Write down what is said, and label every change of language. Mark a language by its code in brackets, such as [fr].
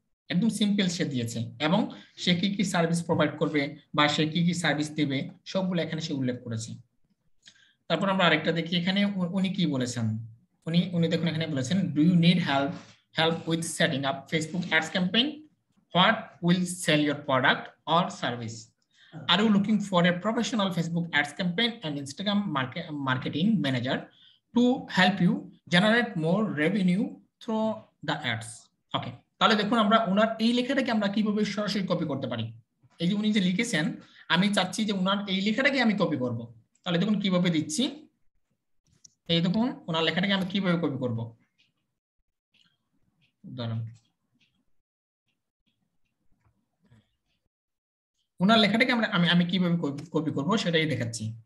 [bn] একদম সিম্পল সে দিয়েছে, এবং সে কি কি সার্ভিস প্রোভাইড করবে বা সে কি কি সার্ভিস দেবে সবগুলো এখানে সে উল্লেখ করেছে। তারপর আমরা আরেকটা দেখি এখানে উনি কি বলেছেন। উনি দেখুন এখানে বলেছেন, [en] Do you need help with setting up Facebook ads campaign? What will sell your product or service? Are you looking for a professional Facebook ads campaign and Instagram marketing manager to help you generate more revenue through the ads? [bn] Okay, তাহলে দেখুন আমরা ওনার এই লেখাটাকে আমরা কিভাবে সরাসরি copy করতে পারি। এই যে উনি যে লিখেছেন, আমি চাচ্ছি যে ওনার এই লেখাটাকে আমি কপি করব। তাহলে দেখুন কিভাবে দিচ্ছি, এই দেখুন ওনার লেখাটাকে আমি কিভাবে কপি করব। দাঁড়ান, ওনার লেখাটাকে আমি কিভাবে কপি করব সেটাই দেখাচ্ছি।